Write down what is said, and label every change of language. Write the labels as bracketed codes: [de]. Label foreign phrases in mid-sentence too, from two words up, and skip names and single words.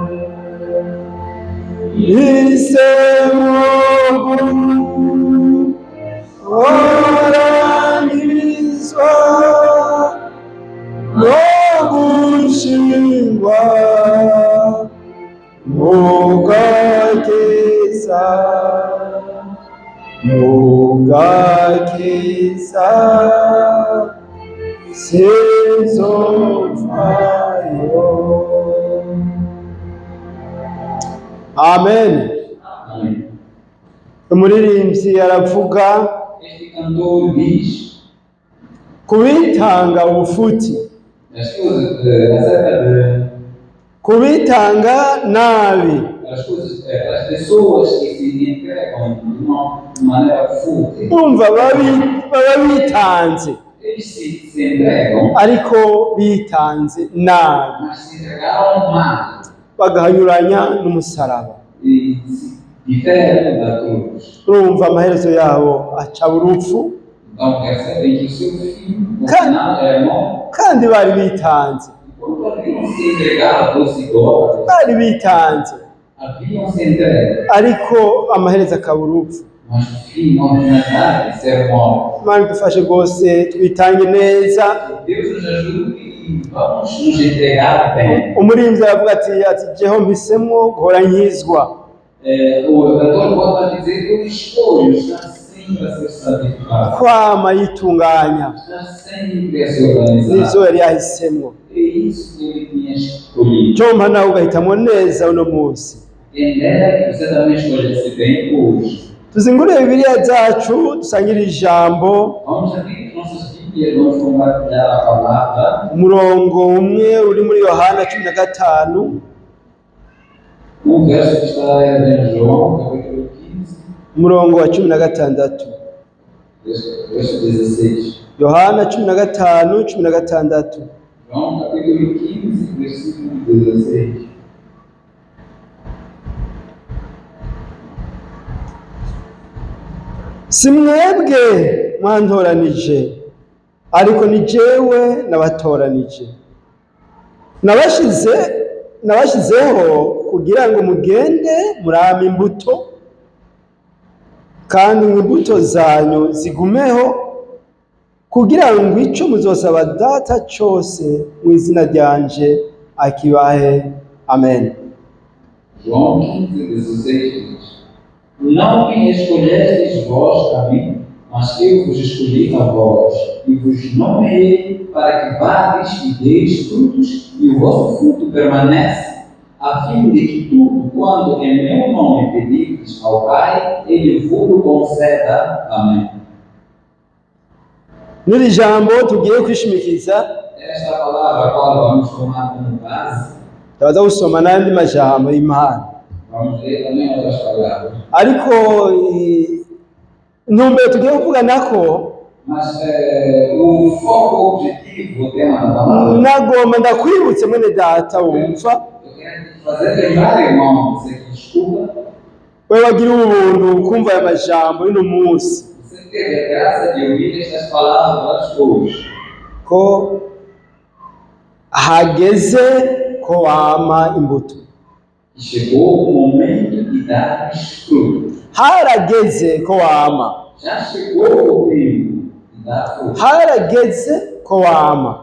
[rn] isemo orangizwa no gushingwa mugakiza sinzovayo. Amen. Umuririmbyi aravuga [pt] Este cantor diz [rn] kubitanga ubufuti, [pt] as coisas acerca [rn] kubitanga nabi, [pt] das coisas, as pessoas que se entregam de uma maneira fútil. [rn] umva baba bitanze [pt] Eles se entregam, [rn] ariko bitanze nabi, [pt] mas se entregaram mal [rn] bagahanyuranya n'umusaraba. [pt] e se diferem da cruz. [rn] Urumva amaherezo yabo aca urupfu, [pt] Então percebem que o seu fim, no final, é morte. [rn] kandi bari bitanze, [pt] Quando haviam se entregado aos idólatras, [rn] bari bitanze [pt] haviam se entregue, [rn] ariko amaherezo akaba urupfu. [pt] mas o fim, na verdade, ser morte. [rn] Imana idufashe rwose twitange neza. [pt] Deus nos ajude e vamos nos entregar bem. [rn] Umuririmbyi aravuga ati jeho mpisemo guhora nkizwa. [pt] O cantor volta a dizer que eu escolho estar sempre a ser santificado, [rn] Kwama yitunganya [pt] estar sempre a se organizar. [rn] nivyo yari yahisemwo. [pt] É isso que ele tinha escolhido. [rn] Jomba nawe ugahitamo neza uno munsi. [pt] Quem dera que você também escolhesse bem hoje. [rn] Tuzingure Bibiliya zacu dusangire ijambo, [pt] Vamos abrir nossas Bíblias, vamos compartilhar a palavra. [rn] umurongo umwe uri muri Yohana 15, [pt] Verso que está em João, capítulo 15, [rn] umurongo wa 16. [pt] verso 16. [rn] Yohana 15:16. [pt] João, capítulo 15, versículo 16. [rn] Si mwebwe mwantoranije, ariko ni jewe nabatoranije. Nabashizeho kugira ngo mugende murame imbuto, kandi imbuto zanyu zigumeho, kugira ngo ico muzosaba Data cose mu izina ryanje akibahe. Amen. [pt] João 15, 16 diz: Não me escolhestes vós a mim, mas eu vos escolhi a vós, e vos nomeei para que vades e deis frutos, e o vosso fruto permanece, a fim de que tudo quanto em meu nome pedirdes ao Pai, Ele vos conceda. Amém. [rn] Niri jambo tugiye kwishimikiza, [pt] Esta palavra a qual vamos tomar como base, [rn] tabaza gusoma n'andi majambo y'Imana. [pt] vamos ler também outras palavras. [rn] Ariko intumbero tugiye kuvuga nako, [pt] Mas o foco, o objetivo, o tema da palavra, [rn] nagomba ndakwibutse mwene data wumva, [pt] eu quero te fazer lembrar, irmão, você que escuta, [rn] wewe wagira ubuntu kumva aya majambo y'uno munsi, [pt] você teve a graça de ouvir estas palavras hoje. [rn] ko hageze ko wama imbuto. [pt] Que chegou o momento de dar frutos. [rn] Harageze ko wama. [pt] Já chegou o tempo de dar frutos. [rn] Harageze ko wama.